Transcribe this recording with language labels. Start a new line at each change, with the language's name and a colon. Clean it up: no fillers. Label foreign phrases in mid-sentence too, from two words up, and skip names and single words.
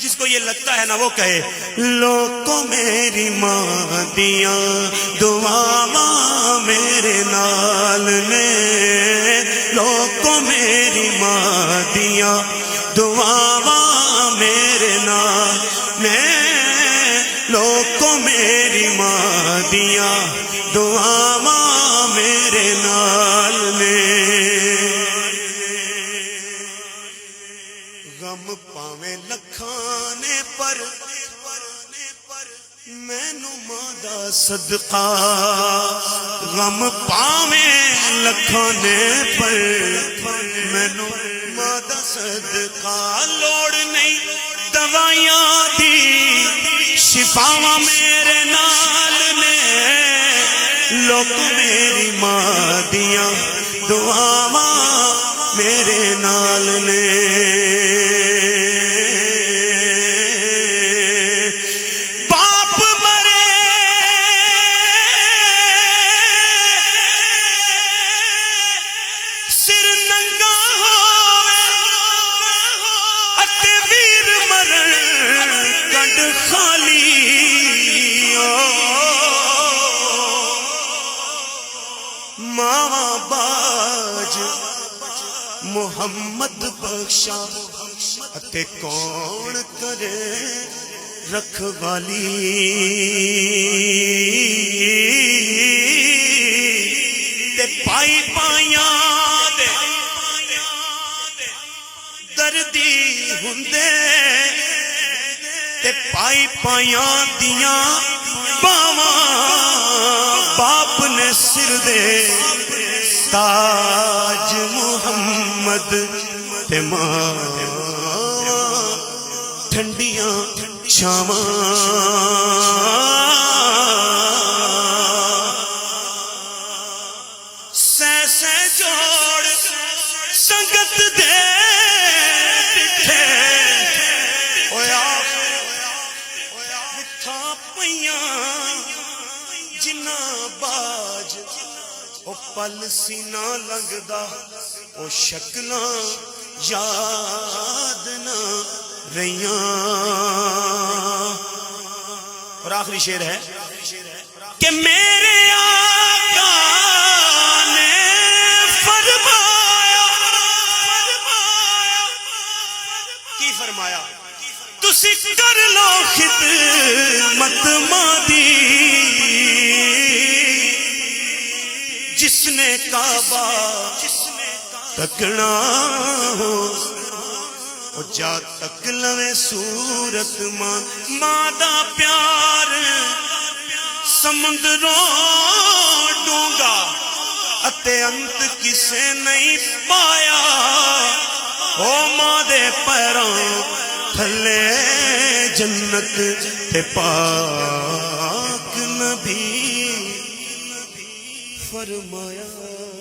Punjabi: یہ لگتا ہے نا وہ کہے لوگوں میری ماں دیاں دعاواں میرے نال نے، لوگوں میری ماں دیاں دعاواں میرے نال نے، لوگوں میری ماں دیاں دعاواں میرے نال نے۔ غم پاویں لکھانے پر مینو ماں دا صدقہ، غم پاویں لکھانے پر مینو ماں دا صدقہ، لوڑ نہیں دوائیاں دی شفاواں میرے نال نے، لوگ میری ماں دیاں دعاواں میرے نال نے۔ باپ مرے سر ننگا ہووے اتے ویر مرن کنڈ خالی، ماواں باج محمد بخشا اتے کون کرے رکھوالی، تے پائی پائیاں دے دردی ہوندے، تے پائی پائیاں دیاں باواں باپ نے سر دے، تاج محمد تے ماں ٹھنڈیاں چھاواں، سہ سہ جوڑ سنگت دے ڈٹھے، ہویا مٹھا پیاں جنہ باج او پل سینہ لنگدا، او شکلاں یاد نہ رہیاں۔
Urdu: اور آخری شعر ہے کہ میرے آقا نے فرمایا، کی فرمایا؟
Punjabi: تسی کر لو خدمت ماں دی، جس نے کعبہ تکنا ہو جا تک لوے صورت ماں، ماں دا پیار سمندروں ڈونگا اتے انت کسے نہیں پایا، او ماں دے پیراں تھلے جنت تے پاک نبی فرمایا۔